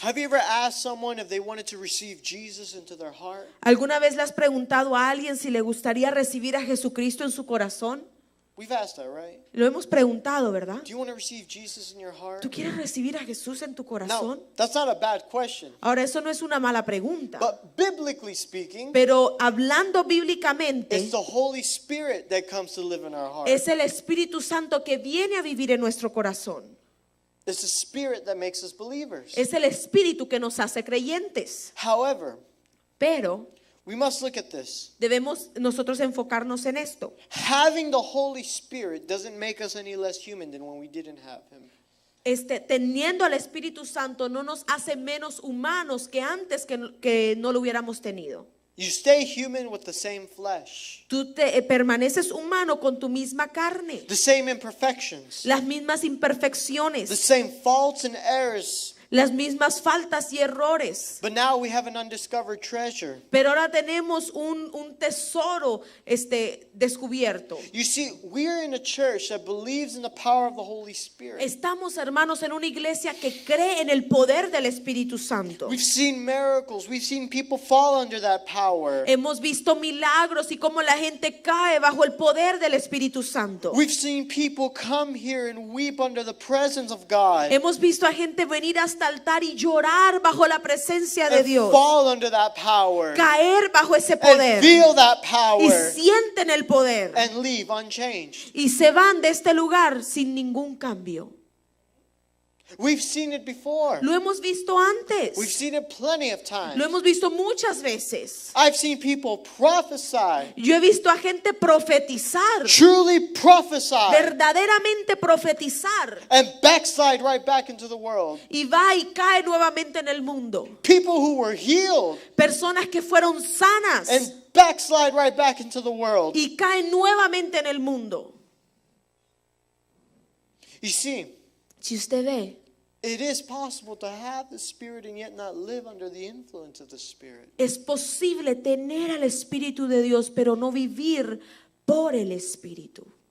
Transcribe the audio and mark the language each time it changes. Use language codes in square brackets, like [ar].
[en] Have you ever asked someone if they wanted to receive Jesus into their heart? [es] ¿Alguna vez le has preguntado a alguien si le gustaría recibir a Jesucristo en su corazón? [en] We've asked that, right? [es] Lo hemos preguntado, ¿verdad? [en] Do you want to receive Jesus in your heart? [es] ¿Tú quieres recibir a Jesús en tu [en] No, [es] corazón? [en] that's not a bad question. [es] Ahora, eso no es una mala pregunta, [en] But biblically speaking, [es] pero hablando bíblicamente, [en] it's the Holy Spirit that comes to live in our heart. [es] es el Espíritu Santo que viene a vivir en nuestro corazón. [en] It's the Spirit that makes us believers. [es] Es el Espíritu que nos hace creyentes. [en] However, [es] Pero [en] we must look at this. [es] debemos nosotros enfocarnos en esto. [en] Having the Holy Spirit doesn't make us any less human than when we didn't have Him. [es] teniendo al Espíritu Santo no nos hace menos humanos que antes que no lo hubiéramos tenido. [en] You stay human with the same flesh, [es] Tú permaneces humano con tu misma carne, [en] the same imperfections, [es] las mismas imperfecciones, [en] the same faults and errors. [es] las mismas faltas y errores. [en] But now we have an undiscovered treasure. [es] Pero ahora tenemos un tesoro descubierto. [en] You see, we're in a church that believes in the power of the Holy Spirit. [es] Estamos, hermanos, en una iglesia que cree en el poder del Espíritu Santo. [en] We've seen miracles. We've seen people fall under that power. [es] Hemos visto milagros y cómo la gente cae bajo el poder del Espíritu Santo. [en] We've seen people come here and weep under the presence of God. [es] Hemos visto a gente venir hasta altar y llorar bajo la presencia de [en] And [es] Dios. [en] fall under that power. [es] Caer bajo ese [en] And [es] poder. [en] feel that [es] Y [en] power. [es] sienten el poder. [en] And leave unchanged. [es] Y se van de este lugar sin ningún cambio. [en] We've seen it before. [es] Lo hemos visto antes. [en] We've seen it plenty of times. [es] Lo hemos visto muchas veces. [en] I've seen people prophesy. [es] Yo he visto a gente profetizar, [en] Truly prophesy. [es] verdaderamente profetizar, [en] And backslide right back into the world. [es] y va y cae nuevamente en el mundo. [en] People who were healed [es] Personas que fueron sanas [en] and backslide right back into the world. [es] y caen nuevamente en el mundo. [en] You see, [es] Si usted ve, [en] it is possible to have the Spirit and yet not live under the influence of the Spirit. [es] es posible tener al Espíritu de Dios, pero no vivir por el Espíritu.